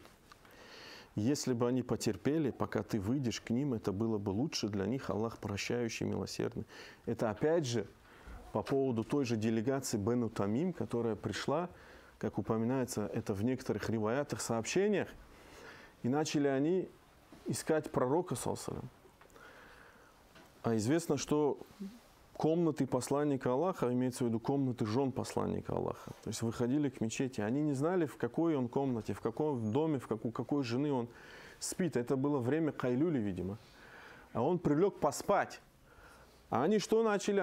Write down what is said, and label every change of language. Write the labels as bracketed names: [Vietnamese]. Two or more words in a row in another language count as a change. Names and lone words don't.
[Russian] Если бы они потерпели, пока ты выйдешь к ним, это было бы лучше для них. Аллах прощающий, милосердный». Это опять же по поводу той же делегации Бену Тамим, которая пришла, как упоминается это в некоторых риваятах, сообщениях, и начали они искать пророка, [Arabic] صلى الله عليه وسلم. [Russian] А известно, что комнаты посланника Аллаха, имеется в виду комнаты жен посланника Аллаха, то есть выходили к мечети, они не знали, в какой он комнате, в каком доме, у какой жены он спит. Это было время кайлюли, видимо. А он прилег поспать. А они что начали?